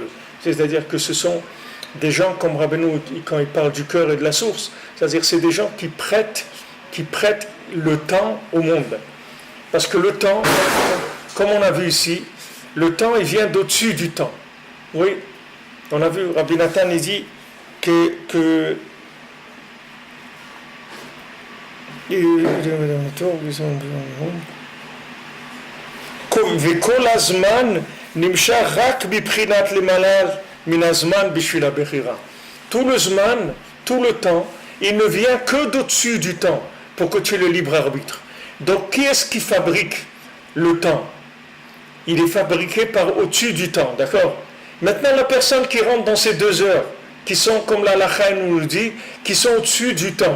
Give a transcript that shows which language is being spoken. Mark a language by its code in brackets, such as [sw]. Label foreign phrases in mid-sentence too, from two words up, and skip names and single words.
[fr] C'est-à-dire que ce sont des gens comme Rabbeinu, quand il parle du cœur et de la source, c'est-à-dire c'est des gens qui prêtent le temps au monde. Parce que le temps, comme on a vu ici, le temps il vient d'au-dessus du temps. Oui, on a vu, Rabbi Nathan il dit que [he] וכל הזמן נמשך רק מבחינת למעלה מן הזמן בשביל הבחירה. [fr] Tout le zman, tout le temps, il ne vient que d'au-dessus du temps pour que tu aies le libre arbitre. Donc qui est-ce qui fabrique le temps? Il est fabriqué par au-dessus du temps, d'accord? Maintenant la personne qui rentre dans ces 2 heures, qui sont comme la Lacha nous le dit, qui sont au-dessus du temps.